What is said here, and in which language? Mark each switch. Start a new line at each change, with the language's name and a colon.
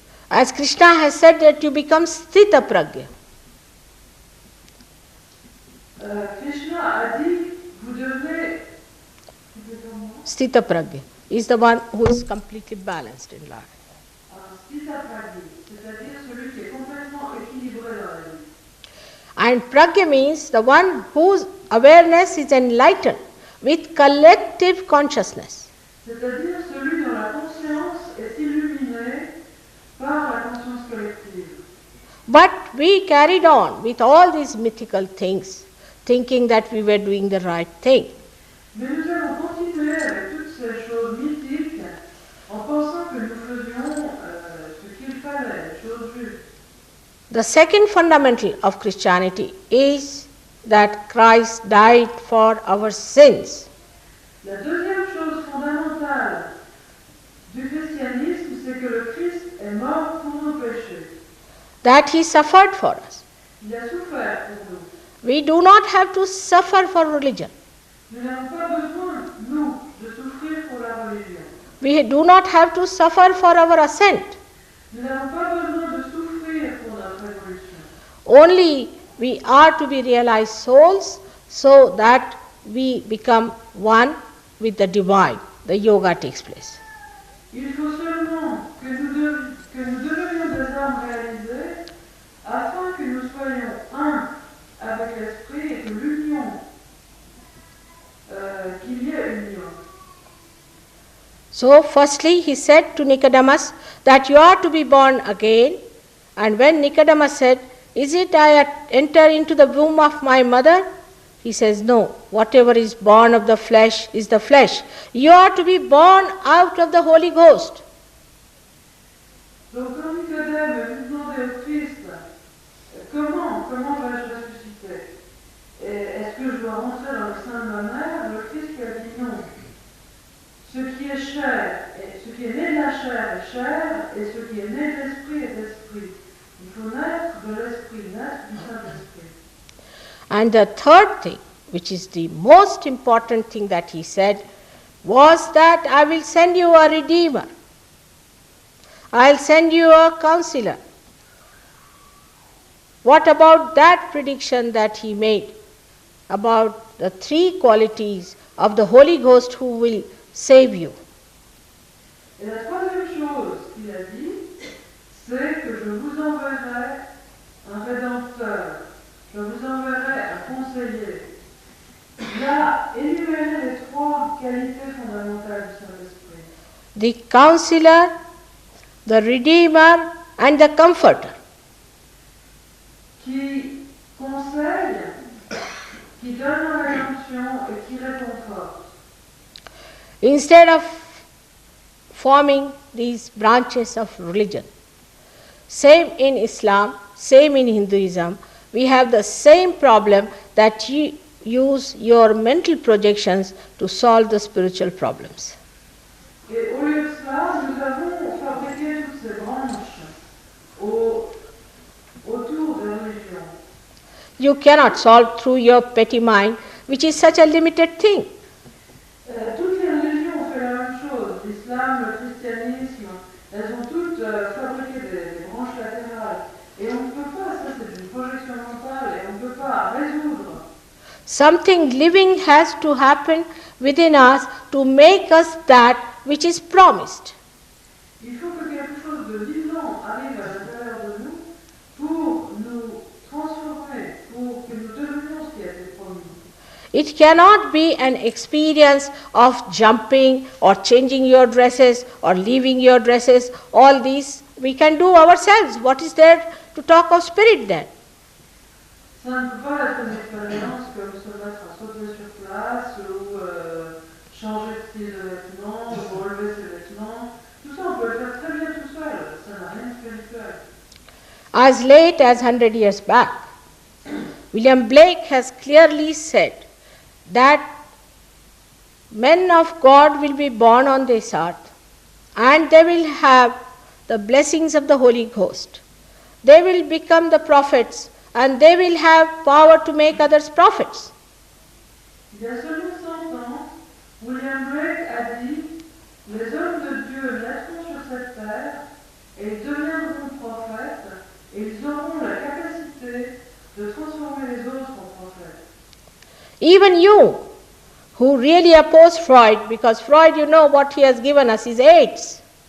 English: as Krishna has said that you become sthita pragya.
French: Krishna a dit vous devenez
English: Sthita pragya is the one who is completely balanced in life.
French: un stitapragya, c'est-à-dire celui qui est complètement équilibré dans la vie.
English: And pragya means the one whose awareness is enlightened with collective consciousness.
French: C'est-à-dire celui dont la conscience est illuminée par la conscience collective.
English: But we carried on with all these mythical things, thinking that we were doing the right thing.
French: Mais nous avons continué avec toutes ces choses mythiques en pensant que nous faisions ce qu'il fallait, les choses justes.
English: The second fundamental of Christianity is that Christ died for our sins.
French: La deuxième chose fondamentale du christianisme, c'est que le Christ est mort pour nos péchés.
English: That he suffered for us.
French: Il a souffert pour nous.
English: We do not have to suffer for religion.
French: Nous n'avons pas besoin, nous, de souffrir pour la religion.
English: We do not have to suffer for our ascent.
French: Nous n'avons pas besoin de souffrir pour notre évolution.
English: Only we are to be realized souls so that we become one with the divine. The yoga takes place.
French: Il faut seulement que nous devenions des âmes réalisées afin que nous soyons un avec l'esprit et que l'union, qu'il y ait union.
English: So, firstly, he said to Nicodemus that you are to be born again. And when Nicodemus said, "Is it I enter into the womb of my mother?" He says, "No, whatever is born of the flesh is the flesh. You are to be born out of the Holy Ghost."
French: Donc quand Nicodème lui demandait au Christ, comment vais-je ressusciter? Est-ce que je dois rentrer dans le sein de ma mère? Le Christ lui a dit non. Ce qui est chair, ce qui est né de la chair est chair, et ce qui est né de l'esprit est esprit. Il faut naître de l'esprit, naître du Saint-Esprit.
English: And the third thing, which is the most important thing that he said, was that I will send you a redeemer. I'll send you a counselor. What about that prediction that he made about the three qualities of the Holy Ghost who will save you?
French: Et la troisième chose qu'il a dit, c'est que je vous enverrai un rédempteur, je vous enverrai un conseiller. Il a énuméré les trois qualités fondamentales du Saint-Esprit.
English: The counselor, the redeemer, and the comforter.
French: Qui conseille, qui donne la rédemption et qui réconforte.
English: Instead of forming these branches of religion, same in Islam, same in Hinduism, we have the same problem that you use your mental projections to solve the spiritual problems.
French: Et au lieu de cela, nous avons fabriqué toutes ces branches autour des religions.
English: You cannot solve through your petty mind, which is such a limited thing.
French: Toutes les religions ont fait la même chose. L'islam, le christianisme, elles ont toutes fabriqué des branches latérales. Et on ne peut pas, ça c'est une projection mentale, et on ne peut pas résoudre.
English: Something living has to happen within us to make us that which is promised.
French: Il faut que quelque chose de vivant arrive à l'intérieur de nous pour nous transformer, pour que nous devenions ce qui a été promis.
English: It cannot be an experience of jumping or changing your dresses or leaving your dresses. All these we can do ourselves. What is there to talk of spirit then?
French: Ça ne peut pas être une expérience comme se mettre à sauter sur place ou changer de style de vêtements ou relever ses vêtements. Tout ça, on peut le faire très bien tout seul. Ça n'a rien de spirituel.
English: As late as 100 years back, William Blake has clearly said that men of God will be born on this earth and they will have the blessings of the Holy Ghost. They will become the prophets and they will have power to make others prophets.
French: Il y a seulement 100 ans, William Blake a dit les hommes de Dieu naîtront terre, et ils deviendront prophètes, et ils auront la capacité de transformer les autres en prophètes.
English: Even you, who really oppose Freud, because Freud, you know what he has given us is AIDS.